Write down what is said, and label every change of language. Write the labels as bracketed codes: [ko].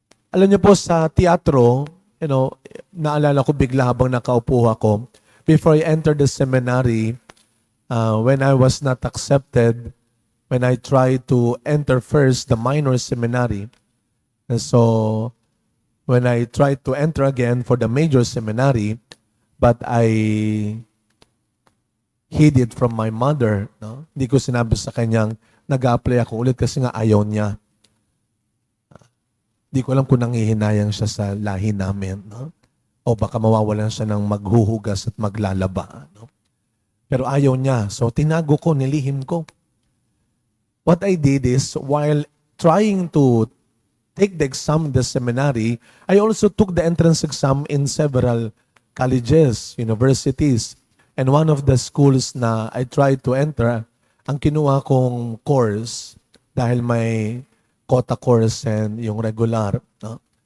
[tl] Alam niyo po sa teatro, naalala ko bigla habang nakaupo ako, [en] before I entered the seminary, when I was not accepted, when I tried to enter first the minor seminary, and so when I tried to enter again for the major seminary, but I hid it from my mother. No? [tl] Hindi ko sinabi sa kanyang nag-a-apply ako ulit kasi nga ayaw niya. Hindi ko alam kung nangihinayang siya sa lahi namin. No? O baka mawawalan siya ng maghuhugas at maglalaba. No? Pero ayaw niya. So tinago ko, nilihim ko. [en] What I did is, while trying to take the exam in the seminary, I also took the entrance exam in several colleges, universities. And one of the schools na I tried to enter, [tl] ang kinuha kong course, [en] dahil may quota course and yung regular, no?